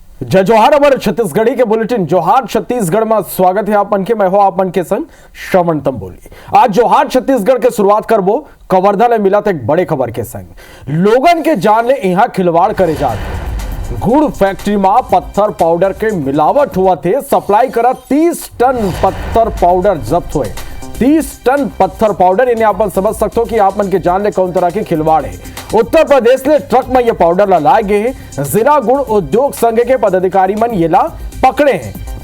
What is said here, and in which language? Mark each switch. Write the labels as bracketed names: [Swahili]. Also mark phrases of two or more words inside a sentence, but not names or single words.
[Chhattisgarhi] जय जोहार अमर छत्तीसगढ़ी के बुलेटिन जोहार छत्तीसगढ़ में स्वागत है आपन के। मैं हो आपन के संग श्रवण तंबोली। आज जोहार छत्तीसगढ़ के शुरुआत करबो कवर्धा ले मिला एक बड़े खबर के संग। लोगन के जान ले यहाँ खिलवाड़ करे जाते गुड़ फैक्ट्री में पत्थर पाउडर के मिलावट हुआ थे। सप्लाई करा 30 टन पत्थर पाउडर जब्त हुए। 30 टन पत्थर पाउडर इन्हें आप समझ सकते हो कि आप मन के जान ले कौन तरह की खिलवाड़ है। उत्तर प्रदेश ने ट्रक में ये पाउडर ला लाए गए। जिला गुड़ उद्योग संघ के पदाधिकारी मन ये ला पकड़े हैं।